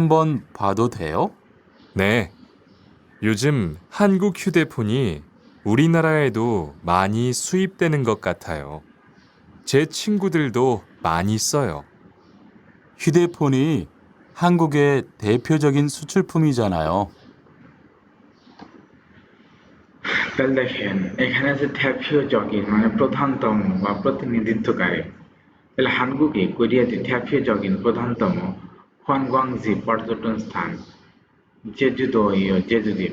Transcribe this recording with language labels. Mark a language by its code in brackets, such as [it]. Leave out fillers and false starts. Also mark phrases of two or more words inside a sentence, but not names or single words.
[ko] 한번 봐도 돼요? 네, 요즘 한국 휴대폰이 우리나라에도 많이 수입되는 것 같아요. 제 친구들도 많이 써요. 휴대폰이 한국의 대표적인 수출품이잖아요. [bn] তাহলে দেখেন এখানে আছে [ko] 대표적인 [bn] মানে প্রধানতম বা প্রতিনিধিত্বকারী। তাহলে হানগুকে কোরিয়াতে [ko] 대표적인 [bn] প্রধানতম হোয়ানগোয়াংজি পর্যটন স্থান জেজুদো জেজু দ্বীপ।